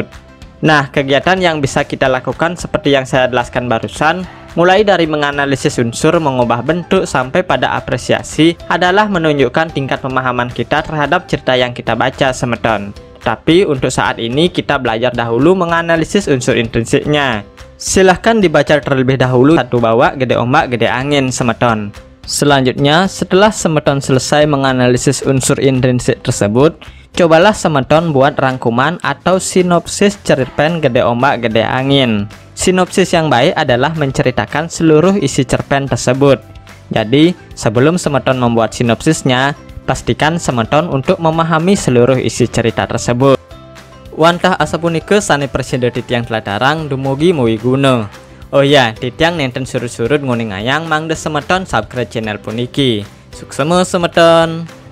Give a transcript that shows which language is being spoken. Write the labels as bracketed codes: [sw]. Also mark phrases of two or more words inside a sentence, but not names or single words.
[id] Nah, kegiatan yang bisa kita lakukan seperti yang saya jelaskan barusan, mulai dari menganalisis unsur, mengubah bentuk, sampai pada apresiasi, adalah menunjukkan tingkat pemahaman kita terhadap cerita yang kita baca semeton. Tapi untuk saat ini kita belajar dahulu menganalisis unsur intrinsiknya. Silahkan dibaca terlebih dahulu satu bawah gede ombak gede angin semeton. Selanjutnya, setelah semeton selesai menganalisis unsur intrinsik tersebut, cobalah semeton buat rangkuman atau sinopsis cerpen gede ombak gede angin. Sinopsis yang baik adalah menceritakan seluruh isi cerpen tersebut. Jadi, sebelum semeton membuat sinopsisnya, pastikan semeton untuk memahami seluruh isi cerita tersebut. [ban] Wantah asapunike sane presiden titiang teladarang dumugi muwi guna. Oh ya, titiang nenten surut-surut nguning ayang mangde semeton [en] subscribe channel [ban] puniki. Suksema semeton.